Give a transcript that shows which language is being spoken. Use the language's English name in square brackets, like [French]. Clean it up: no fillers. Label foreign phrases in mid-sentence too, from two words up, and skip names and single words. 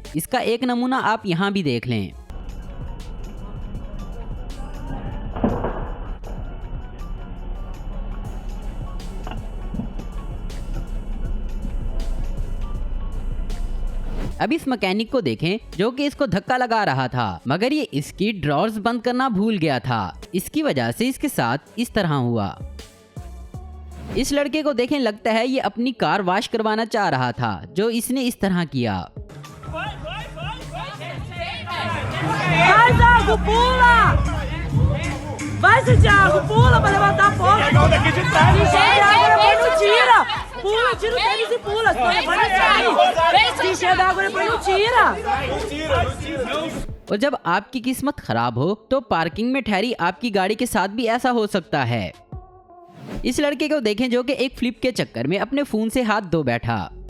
[Hindi] इसका एक नमूना आप यहाँ भी देख लें। अब इस मैकेनिक को देखें जो कि इसको धक्का लगा रहा था, मगर ये इसकी ड्रॉर्स बंद करना भूल गया था। इसकी वजह से इसके साथ इस तरह हुआ। इस लड़के को देखें, लगता है ये अपनी [English] car wash [Hindi] करवाना चाह रहा था, जो इसने इस तरह किया। [Portuguese] Pula, tira o tênis e pula. D'água depois não tira. [Hindi] और जब आपकी किस्मत खराब हो तो पार्किंग में ठहरी आपकी गाड़ी के साथ भी ऐसा हो सकता है। इस लड़के को देखें जो कि एक फ्लिप के चक्कर में अपने फोन से हाथ धो बैठा।